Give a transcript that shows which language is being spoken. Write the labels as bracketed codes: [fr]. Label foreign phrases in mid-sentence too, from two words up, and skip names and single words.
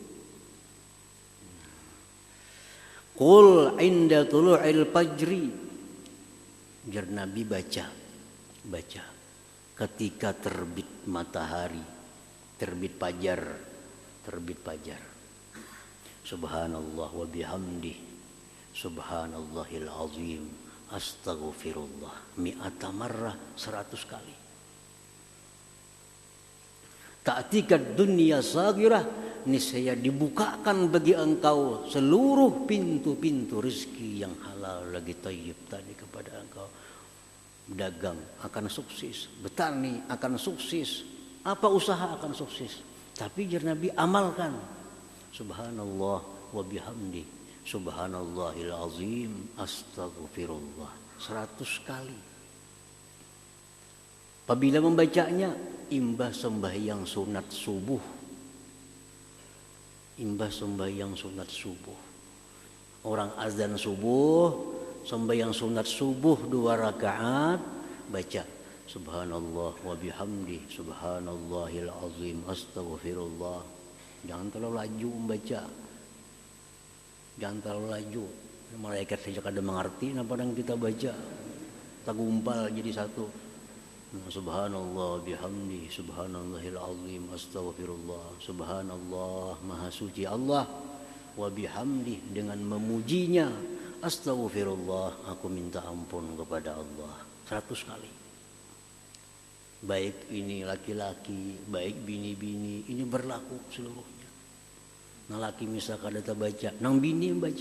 [ar] قل عند طلوع الفجر. [bjn] Nabi baca ketika terbit matahari, terbit fajar. [ar] سبحان الله وبحمده سبحان الله العظيم أستغفر الله مائة مرة, 100 kali. تأتيك الدنيا صاغرة, [bjn] niscaya dibukakan bagi engkau seluruh pintu-pintu rezeki yang halal lagi thayyib tadi kepada engkau. Dagang akan sukses, bertani akan sukses, apa usaha akan sukses. Tapi Nabi amalkan. [ar] سبحان الله وبحمده سبحان الله العظيم أستغفر الله, 100 kali. [bjn] Apabila membacanya, imbah sembahyang sunat subuh. Orang azan subuh, sembahyang sunat subuh 2 rakaat, baca [ar] سبحان الله وبحمده سبحان الله العظيم أستغفر الله. [bjn] Jangan terlalu laju membaca. Jangan terlalu laju. Malaikat saja kada mengerti apa yang kita baca. Tak gumpal jadi satu. [ar] سبحان الله بحمده سبحان الله العظيم أستغفر الله. [bjn] Subhanallah, maha suci Allah, [ar] وبحمده, [bjn] dengan memujinya, astaghfirullah, aku minta ampun kepada Allah, 100 kali. Baik ini laki-laki, baik bini-bini, ini berlaku seluruhnya. Nah laki misal kada baca, nang bini membaca.